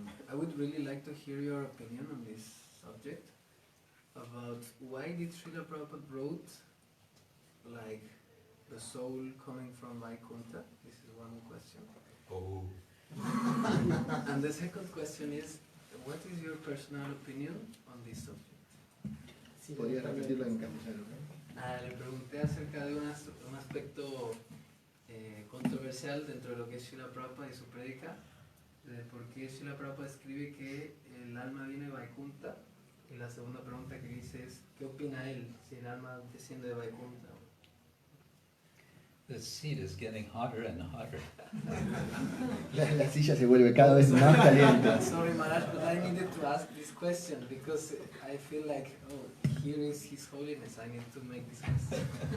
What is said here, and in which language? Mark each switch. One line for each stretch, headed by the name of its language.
English: I would really like to hear your opinion on this subject about why did Srila Prabhupada wrote like the soul coming from Vaikuntha? This is one question. Oh. And the second question is, what is your personal opinion on this subject?
Spanish: Sí, ¿Podría también. repetirlo en castellano? Le pregunté acerca de un aspecto controversial dentro de lo que es Srila Prabhupada y su prédica, de por qué Srila Prabhupada escribe que el alma viene de Vaikuntha, y la segunda pregunta que dice es, ¿qué opina él si el alma desciende de Vaikuntha?
English: The seat is getting hotter and hotter.
Spanish: La silla se vuelve cada vez más caliente.
English: Sorry Maharaj, but I needed to ask this question because I feel like, oh, here is His Holiness, I need to make this question.